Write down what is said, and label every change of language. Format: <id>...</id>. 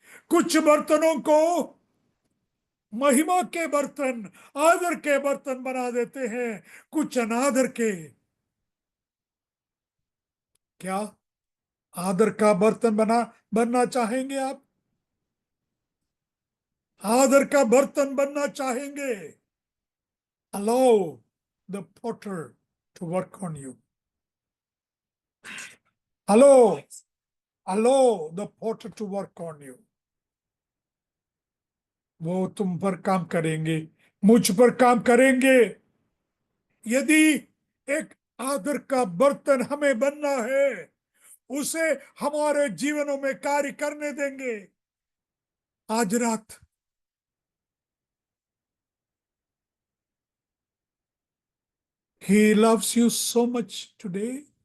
<hi>कुछ बर्तनों को महिमा के बर्तन, आदर के बर्तन बना देते हैं, कुछ अनादर के। क्या आदर का बर्तन बनना चाहेंगे आप? आदर का बर्तन बनना चाहेंगे?</hi> <en>Allow the potter to work on you. Allow the potter to work on you.</en> <hi>वो तुम पर काम करेंगे, मुझ पर काम करेंगे। यदि एक आदर का बर्तन हमें बनना है, उसे हमारे जीवनों में कार्य करने देंगे। आज रात</hi> <en>He loves you so much today.</en>